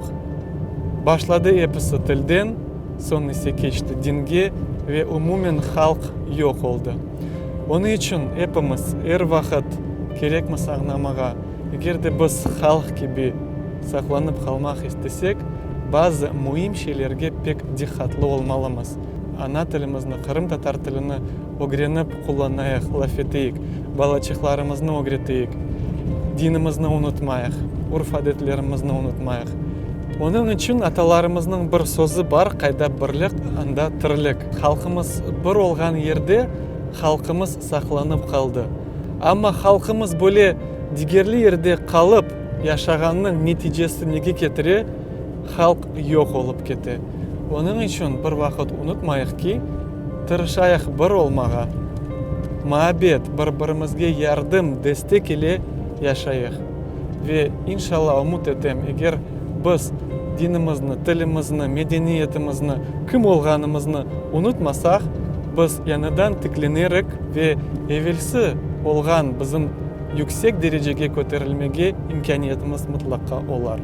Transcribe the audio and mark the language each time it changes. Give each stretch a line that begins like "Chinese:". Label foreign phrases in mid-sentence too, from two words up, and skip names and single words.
Crimean Tatar: Başladı hepsi tilden, son ise geçti dinge ve umumen halk yok oldu. Onun için hepimiz her vakit gerekmez anlamağa, eğer de biz halk gibi saklanıp kalmak istesek, bazı mühim şeylerge pek dikkatli olmalıyız. Ana tilimizni, Kırım Tatar tilini öğrenip kullanayıq, laf eteyik, balaçıklarımızı öğreteyik, dinimizni unutmayıq, urf adetlerimizni unutmayıq. Onun için atalarımızın bir sözü var, kayda birlik, anda tirlik. Halkımız bir olgan yerde halkımız saklanıp kaldı. Ama halkımız böyle diğerli yerde kalıp yaşaganın neticesi nege ketire, halk yok olup kete. Onun için bir vakit unutmayıq ki, tırışayıq bir olmağa, muhabbet, birbirimizge yardım, destek ile yaşayıq. Ve inşallah umut etem, eğer biz dinimizni, tilimizni, medeniyetimizni, kim olganimizni unutmasak, biz yanıdan tiklenerek ve evvelsi olgan bizim yüksek dereceye ko'tarilmege imkoniyatimiz mutlaka olar.